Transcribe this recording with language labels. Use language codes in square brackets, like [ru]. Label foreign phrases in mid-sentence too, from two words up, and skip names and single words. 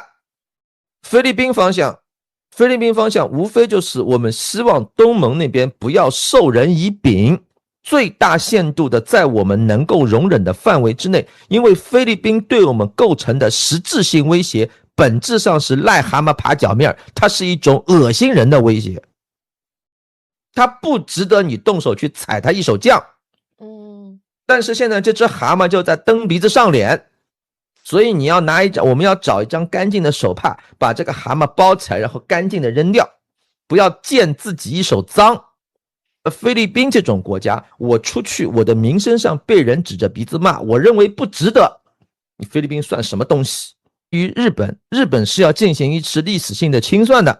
[zh] 菲律賓方向無非就是我們希望東盟那邊不要授人以柄，最大限度的在我們能夠容忍的範圍之內，因為菲律賓對我們構成的實質性威脅本質上是癩蛤蟆爬腳面，它是一種惡心人的威脅，它不值得你動手去踩它一手醬。但是現在這隻蛤蟆就在蹬鼻子上臉，所以我們要找一張乾淨的手帕，把這個蛤蟆包起來，然後乾淨的扔掉，不要見自己一手髒。菲律賓這種國家，我出去，我的名聲上被人指着鼻子罵，我認為不值得。你菲律賓算什麼東西？於日本是要進行一次歷史性的清算的。